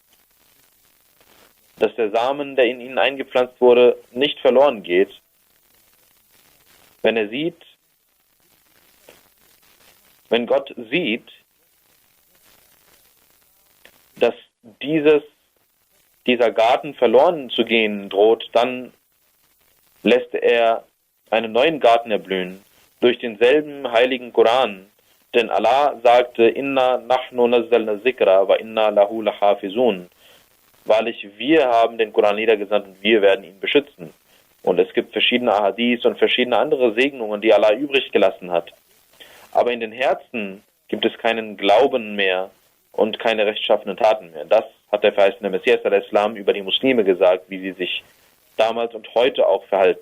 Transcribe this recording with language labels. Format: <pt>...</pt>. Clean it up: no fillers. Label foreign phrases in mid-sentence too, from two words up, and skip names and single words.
<de>dass der Samen, der in ihnen eingepflanzt wurde, nicht verloren geht, wenn Gott sieht, dass dieser Garten verloren zu gehen droht, dann lässt er einen neuen Garten erblühen, durch denselben heiligen Koran. Denn Allah sagte,</de> <ar>إنا نحن نزلنا الذكر وإنا له لحافظون.</ar> <de>Wahrlich, wir haben den Koran niedergesandt und wir werden ihn beschützen. Und es gibt verschiedene Ahadith und verschiedene andere Segnungen, die Allah übrig gelassen hat. Aber in den Herzen gibt es keinen Glauben mehr und keine rechtschaffenen Taten mehr. Das hat der verheißene Messias al-Islam über die Muslime gesagt, wie sie sich damals und heute auch verhalten.</de>